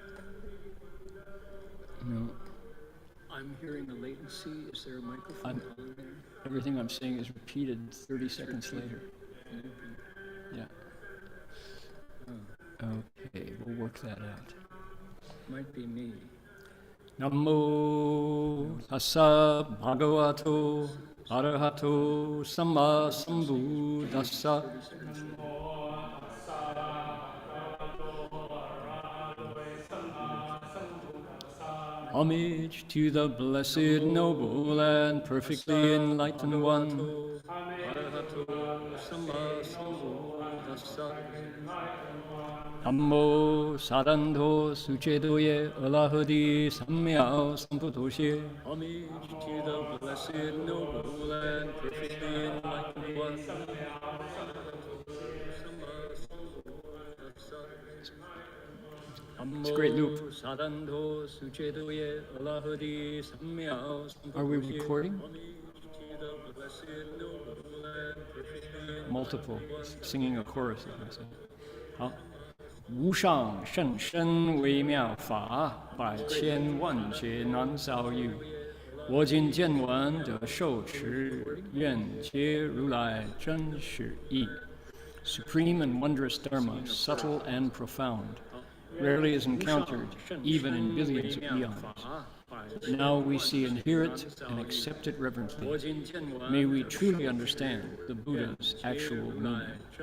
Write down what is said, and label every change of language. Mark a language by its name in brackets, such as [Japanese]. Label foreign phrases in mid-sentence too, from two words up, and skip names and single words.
[English] No. I'm hearing a latency. Is there a microphone on there? Everything I'm saying is repeated 30 seconds later. Yeah. Oh. Okay, we'll work that out. Might be me. [Pali] Namo tassa bhagavato arahato samma sambuddhassa. [English] Homage to the blessed, noble, and perfectly enlightened one. [Pali] Arahato samma sambuddhassa. Namo sarandho suchedoye alahadi sammya sampudoshe. [English] Homage to the blessed, noble, and perfectly enlightened one. It's a great loop. Are we recording? Multiple, singing a chorus. How? [Chinese] 无上甚深微妙法，百千万劫难遭遇。我今见闻得受持，愿解如来真实义。 [English] Supreme and wondrous Dharma, subtle and profound, rarely is encountered, even in billions of eons. Now we see and hear it and accept it reverently. May we truly understand the Buddha's actual meaning.